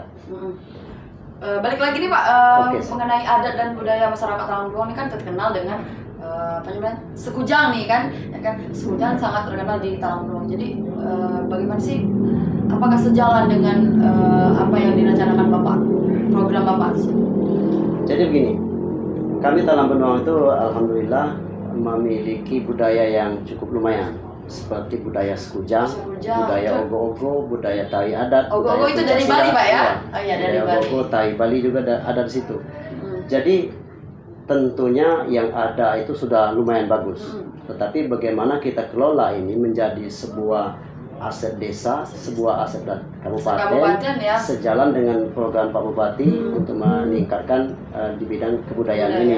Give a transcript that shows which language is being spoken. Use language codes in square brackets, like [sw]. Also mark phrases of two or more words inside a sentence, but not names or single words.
[id] Balik lagi nih Pak, mengenai adat dan budaya masyarakat Talang Benuang ini kan terkenal dengan sekujang nih kan, ya kan, sekujang sangat terkenal di Talang Benuang. Jadi bagaimana sih, apakah sejalan dengan apa yang direncanakan Bapak, program Bapak? Jadi begini, kami Talang Benuang itu alhamdulillah memiliki budaya yang cukup lumayan, seperti budaya sekujang, budaya ogo-ogo, budaya tari adat. Ogo-ogo itu dari Bali Pak ya? Oh iya, dari Bali. Ogo-ogo, tari Bali juga ada di situ. Jadi tentunya yang ada itu sudah lumayan bagus. Tetapi bagaimana kita kelola ini menjadi sebuah aset desa, sebuah aset kabupaten, ya. sejalan dengan program Pak Bupati untuk meningkatkan di bidang kebudayaan ini.